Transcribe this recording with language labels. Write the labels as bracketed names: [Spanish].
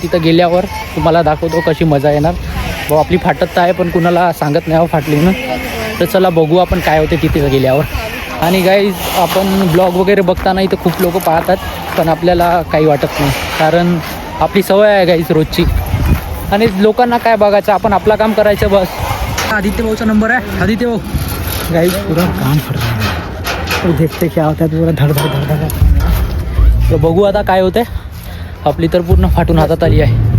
[Marathi] तिथं गेल्यावर तुम्हाला दाखवतो कशी मजा येणार. भाऊ आपली फाटत आहे पण कुणाला सांगत नाही फाटली म्हणून. तर चला बघू आपण काय होते तिथे गेल्यावर. आणि गाईज आपण ब्लॉग वगैरे बघताना इथं खूप लोक पाहतात पण आपल्याला काही वाटत नाही कारण आपली सवय आहे गाईज रोजची. आणि लोकांना काय बघायचं, आपण आपलं काम करायचं बस. आदित्य भाऊचा नंबर आहे. [Hindi] आदित्य भाऊ गाईज पुरा काम फट रहा है. देखते क्या होता है, पुरा धड. [Marathi] तर बघू आता काय होतंय. आपली तर पूर्ण फाटून हातात आली आहे.